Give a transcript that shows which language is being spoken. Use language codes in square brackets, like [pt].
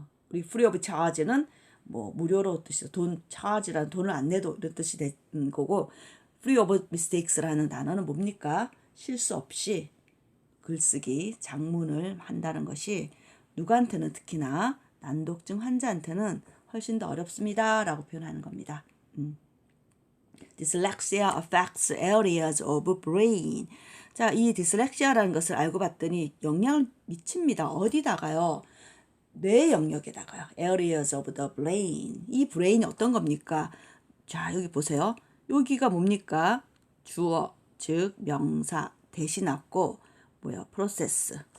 [ko] 우리 free of charge는 뭐 무료로 뜻이죠. charge라는 돈을 안 내도 이런 뜻이 되는 거고, free of mistakes라는 단어는 뭡니까? 실수 없이 글쓰기, 작문을 한다는 것이 누구한테는 특히나 난독증 환자한테는 훨씬 더 어렵습니다. 라고 표현하는 겁니다. [en] Dyslexia affects areas of brain. [ko] 자, 이 디슬렉시아라는 것을 알고 봤더니 영향을 미칩니다. 어디다가요? 뇌 영역에다가요. [en] Areas of the brain. [ko] 이 브레인이 어떤 겁니까? 자, 여기 보세요. 여기가 뭡니까? 주어, 즉 명사 대신 왔고 뭐야? 프로세스.